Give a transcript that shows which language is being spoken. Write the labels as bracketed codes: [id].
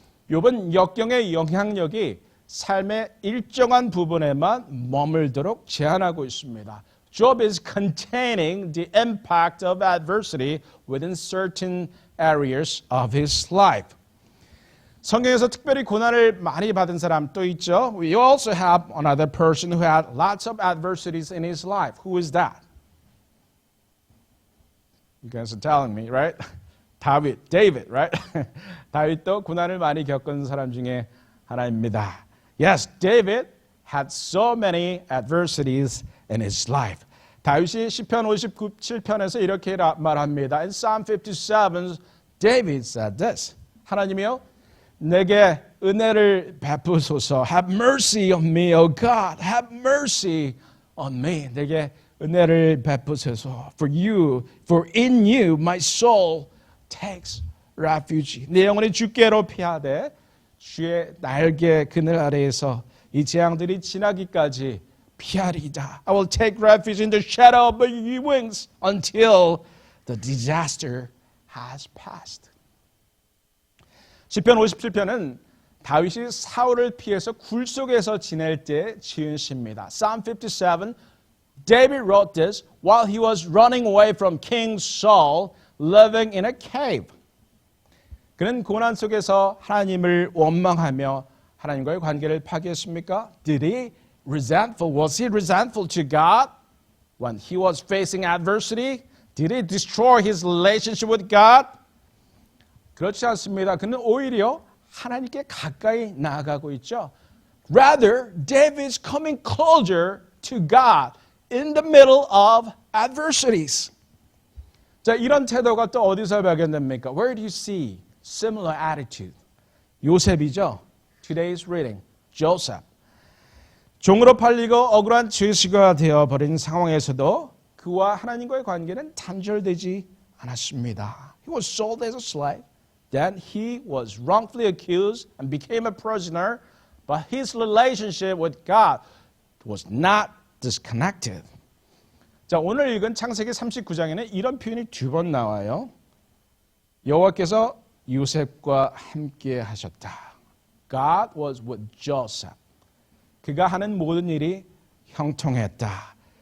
[ko] 욥은 역경의 영향력이 삶의 일정한 부분에만 머물도록 제한하고 있습니다. [en] Job is containing the impact of adversity within certain areas of his life. [ko] 성경에서 특별히 고난을 많이 받은 사람 또 있죠. [en] We also have another person who had lots of adversities in his life. Who is that? You guys are telling me, right? David, right? [ko] 다윗도 고난을 많이 겪은 사람 중에 하나입니다. [en] Yes, David had so many adversities in his life. [ko] 다윗이 시편 57편에서 이렇게 말합니다. [en] In Psalm 57, David said this. [ko] 하나님이요, 내게 은혜를 베푸소서. [en] Have mercy on me, O God. Have mercy on me. [ko] 내게 은혜를 베푸소서. [en] For in you my soul takes refuge. [ko] 내 영혼이 주께로 피하되 주의 날개 그늘 아래에서 이 재앙들이 지나기까지 피하리이다. [en] I will take refuge in the shadow of your wings until the disaster has passed. [ko] 시편 57편은 다윗이 사울을 피해서 굴 속에서 지낼 때 지은 시입니다. [en] Psalm 57, David wrote this while he was running away from King Saul, living in a cave. [ko] 그는 고난 속에서 하나님을 원망하며 하나님과의 관계를 파괴했습니까? [en] Was he resentful to God when he was facing adversity? Did he destroy his relationship with God? [ko] 그렇지 않습니다. 그는 오히려 하나님께 가까이 나아가고 있죠. [en] Rather, David is coming closer to God in the middle of adversities. [ko] 자, 이런 태도가 또 어디서 발견됩니까? [en] Where do you see similar attitude? [ko] 요셉이죠. [en] Today's reading, Joseph. [ko] 종으로 팔리고 억울한 죄수가 되어버린 상황에서도 그와 하나님과의 관계는 단절되지 않았습니다. [en] He was sold as a slave. Then he was wrongfully accused and became a prisoner, but his relationship with God was not disconnected. [ko] 자, 오늘 읽은 창세기 39장에는 이런 표현이 2번 나와요. 여호와께서 요셉과 함께 하셨다. [en] God was with Joseph. [ko] 그가 하는 모든 일이 형통했다.